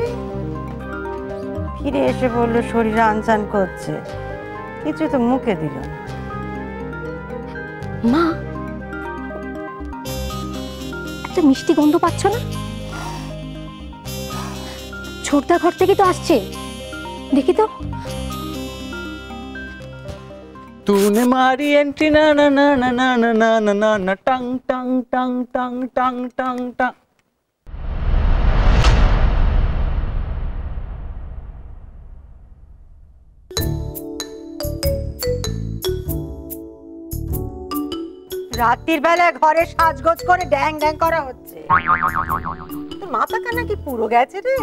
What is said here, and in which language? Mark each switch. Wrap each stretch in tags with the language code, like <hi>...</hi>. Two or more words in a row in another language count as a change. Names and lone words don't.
<bn>ফিরে এসে বললো শরীর আনচান করছে, কিছু তো মুখে দিল না। মা, একটা মিষ্টি গন্ধ পাচ্ছ না? ছোটদার ঘর থেকে তো আসছে, দেখি তো।</bn> <hi>तूने मारी एंट्री ना ना ना ना ना ना ना ना ना ना टंग टंग टंग टंग टंग टंग टंग।</hi> <bn>রাত্রির বেলায় ঘরে সাজগোজ করে ড্যাং ড্যাং করা হচ্ছে। তোর মাথা কানা কি পুরো গেছে রে?</bn>